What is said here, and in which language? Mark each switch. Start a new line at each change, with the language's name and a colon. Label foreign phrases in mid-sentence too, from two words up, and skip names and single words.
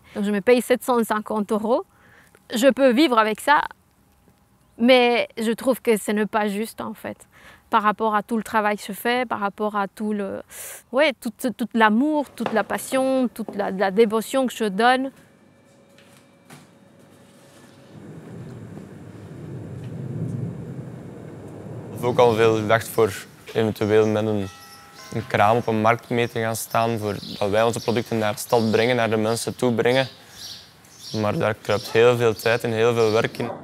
French: Donc je me paye 750 €. Je peux vivre avec ça, mais je trouve que ce n'est pas juste en fait. Par rapport à tout le travail que je fais, par rapport à tout l'amour, toute la passion, toute la dévotion que je donne.
Dutch: Ik heb ook al veel gedacht voor eventueel met een kraam op een markt mee te gaan staan, voor dat wij onze producten naar de stad brengen, naar de mensen toe brengen. Maar daar kruipt heel veel tijd en heel veel werk in.